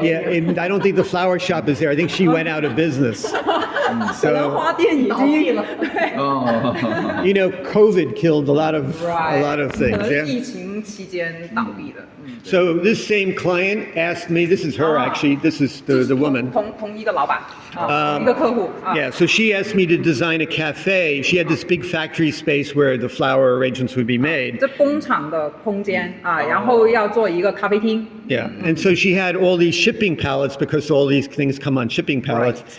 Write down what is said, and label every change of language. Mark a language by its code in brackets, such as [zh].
[en] Yeah, and I don't think the flower shop is there. I think she went out of business. [zh] 可能花店已经了，哦， [en] You know, COVID killed a lot of [zh] 可 [en] things. [zh] 能 [en] Yeah. [zh] 疫情期间倒闭的。 [en] So this same client asked me. This is her actually. This is the woman. [zh] 同一个老板同一个客户 [en] Yeah. So she asked me to design a cafe. She had this big factory space where the flower arrangements would be made. [zh] 这工厂的空间然后要做一个咖啡厅。 [en] Yeah. And so she had all these shipping pallets because all these things come on shipping pallets.